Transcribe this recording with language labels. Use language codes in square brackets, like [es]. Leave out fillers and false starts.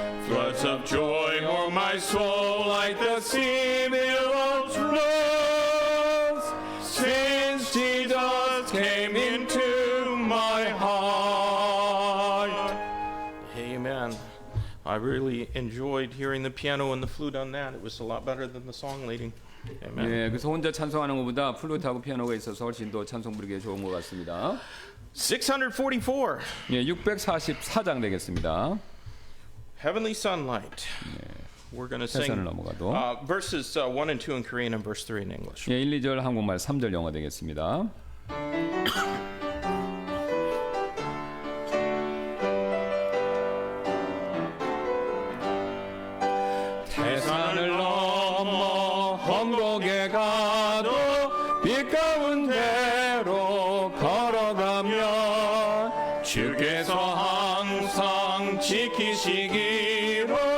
[en] floods of joy o'er my soul like the sea billows rolls since Jesus came into my heart. Amen. I really enjoyed hearing the piano and the flute on that. It was a lot better than the song leading. Amen. [ko] 예, 그래서 혼자 찬송하는 것보다 플루트하고 피아노가 있어서 훨씬 더 찬송 부르기에 좋은 것 같습니다. 644. 예, 644장 되겠습니다. [en] Heavenly Sunlight. We're going to [ko] 태산을 [en] sing [ko] 넘어가도 [en] verses 1 and 2 in Korean and verse 3 in English. [ko] 예, 1, 2절 한국말 3절 영어 되겠습니다. 태산을 넘어 험곡에 가도 빛 가운데로 걸어가면 주께서 항상 지키시기로